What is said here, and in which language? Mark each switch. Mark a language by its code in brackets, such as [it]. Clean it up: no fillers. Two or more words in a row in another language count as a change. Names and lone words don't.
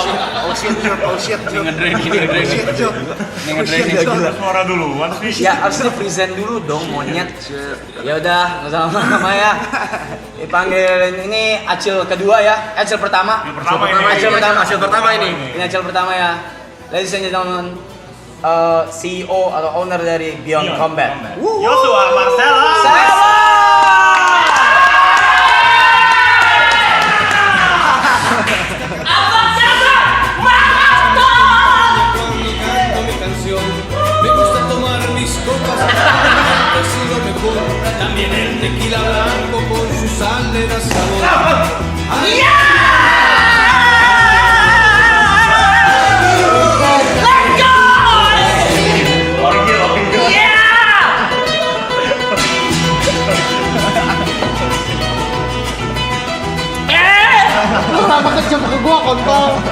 [en] Oh shit. [id] Suara suara duluan sih. Ya harus di present dulu dong monyet. Ya udah, nggak usah lama ya. Dipanggil ini Acil kedua ya, Acil pertama. Hasil pertama ini. Ini Acil pertama ya. [en] Ladies and gentlemen, [id] CEO atau owner dari Beyond Combat. Joshua Marcella. [es] Me gusta tomar mis copas, ha sido mejor. También el tequila blanco con su sal le da sabor. [id] Lu kenapa kejam ke gua kontol?